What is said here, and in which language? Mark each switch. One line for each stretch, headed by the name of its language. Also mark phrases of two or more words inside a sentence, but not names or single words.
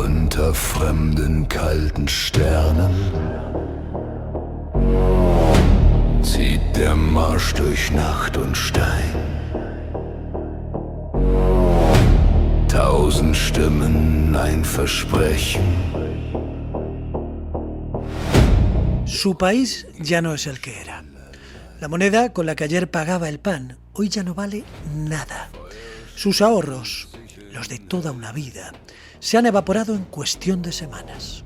German: Unter fremden kalten Sternen zieht der Marsch durch Nacht und Stein. 1000 Stimmen, ein Versprechen.
Spanish: Su país ya no es el que era. La moneda con la que ayer pagaba el pan hoy ya no vale nada. Sus ahorros, los de toda una vida, se han evaporado en cuestión de semanas.